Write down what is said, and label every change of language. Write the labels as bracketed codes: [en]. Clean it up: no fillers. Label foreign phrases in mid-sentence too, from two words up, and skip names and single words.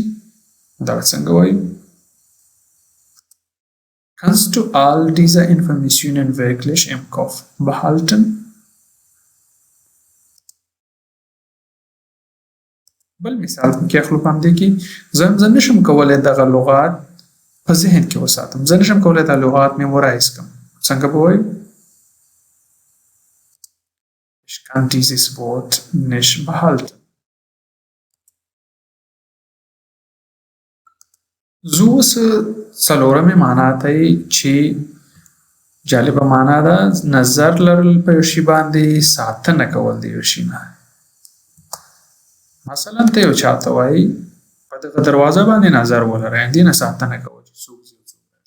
[ps] دا به څنګه وایو؟ [de] Kannst du all diese Informationen wirklich im Kopf behalten? [ps] بل مثال کې اخلو په همدې کې زه نشم کولی دغه لغات په ذهن کې وساتم، زه نشم کولی دا لغات میمورایز کړم. څنګه به وایو؟ [de] Ich kann dieses Wort nicht behalten. [ps] زه اوس څلورمې معنا ته چې جالبه معنا ده نظر لرل په یو شي باندې ساتنه کول د یو شي نه. مثلا ته یو چاته وایي په دغه دروازه باندې نظر ولره، دې نه ساتنه کوه چې څوک ځي او څوک راځي.